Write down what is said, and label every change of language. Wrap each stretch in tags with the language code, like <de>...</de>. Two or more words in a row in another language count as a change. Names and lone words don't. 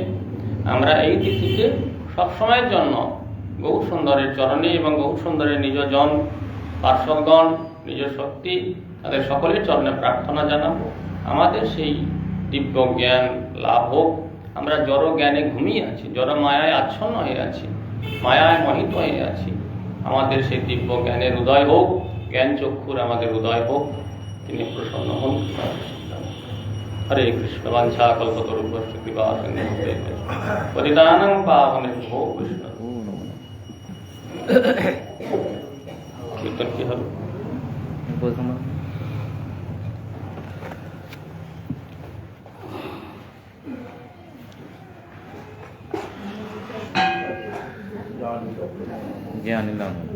<bn>আমরা এই তিথিতে সবসময়ের জন্য গৌর সুন্দরের চরণে এবং গৌর সুন্দরের নিজ জন, পার্শ্বদগণ, নিজ শক্তি, তাদের সকলের চরণে প্রার্থনা জানাবো আমাদের সেই দিব্য জ্ঞান লাভ হোক। আমরা জড় জ্ঞানে ঘুমিয়ে আছি, জড় মায়ায় আচ্ছন্ন হয়ে আছি, মায়ায় মোহিত হয়ে আছি। আমাদের সেই দিব্য জ্ঞানের উদয় হোক, জ্ঞান চক্ষুর আমাদের উদয় হোক। তিনি প্রসন্ন হন।</bn> <sa>হরে কৃষ্ণ। বাঞ্ছা কল্পতরুভ্যশ্চ কৃপা সিন্ধুভ্যেব পতিতানাং পাবনেভ্যো বৈষ্ণবেভ্যো নমো নমঃ।</sa> <bn>কীর্তন কি হবে? যে আনিলাম</bn>